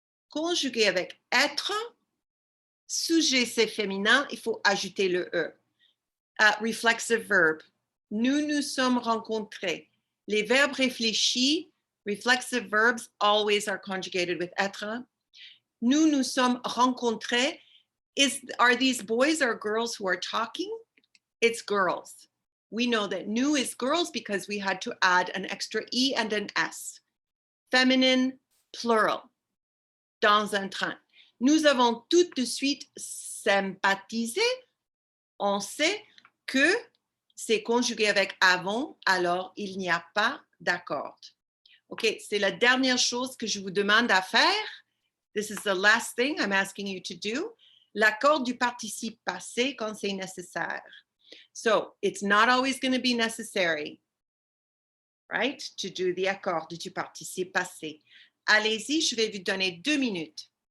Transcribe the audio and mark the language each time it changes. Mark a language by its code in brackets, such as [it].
[fr] Conjugué avec être, sujet c'est féminin, il faut ajouter le E. [en] Reflexive verb. [fr] Nous nous sommes rencontrés. Les verbes réfléchis, [en] reflexive verbs always are conjugated with être. [fr] Nous nous sommes rencontrés. [en] Are these boys or girls who are talking? It's girls. We know that nous is girls because we had to add an extra E and an S. Feminine, plural. [fr] Dans un train. Nous avons tout de suite sympathisé. On sait que c'est conjugué avec avant, alors il n'y a pas d'accord. OK, c'est la dernière chose que je vous demande à faire. [en] This is the last thing I'm asking you to do. [fr] L'accord du participe passé quand c'est nécessaire. [en] So it's not always going to be necessary, right, to do the accord du participe passé. [fr] Allez-y, je vais vous donner 2 minutes.